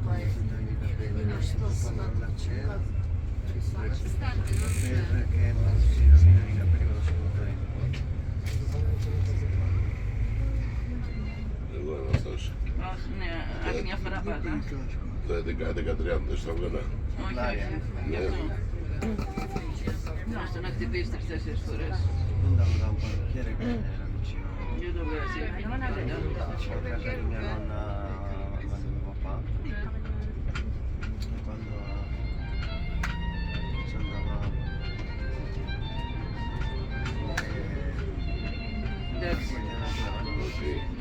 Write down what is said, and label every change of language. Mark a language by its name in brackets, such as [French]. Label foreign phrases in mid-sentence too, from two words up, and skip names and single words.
[Greek] Εγώ Αναστάση. Ναι, άλλη μια φορά πάτα. Το 11-13 δεν στο έβγαλα. Όχι, γι' αυτό. Να στο να χτυπήσεις 3-4 φορές. [Italian] Io dovevo essere Mia nonna quando mio papà quando ci andava [Greek] εντάξει. Όχι.